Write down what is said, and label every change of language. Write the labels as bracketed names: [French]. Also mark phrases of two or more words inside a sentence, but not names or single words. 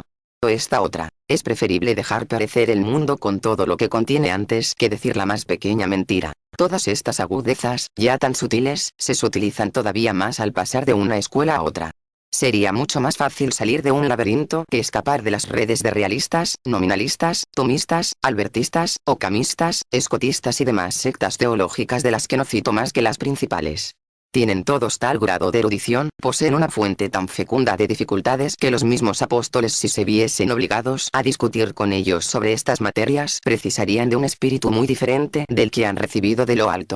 [Spanish] O esta otra, es preferible dejar perecer el mundo con todo lo que contiene antes que decir la más pequeña mentira. Todas estas agudezas, ya tan sutiles, se sutilizan todavía más al pasar de una escuela a otra. Sería mucho más fácil salir de un laberinto que escapar de las redes de realistas, nominalistas, tomistas, albertistas, ocamistas, escotistas y demás sectas teológicas de las que no cito más que las principales. Tienen todos tal grado de erudición, poseen una fuente tan fecunda de dificultades que los mismos apóstoles, si se viesen obligados a discutir con ellos sobre estas materias, precisarían de un espíritu muy diferente del que han recibido de lo alto.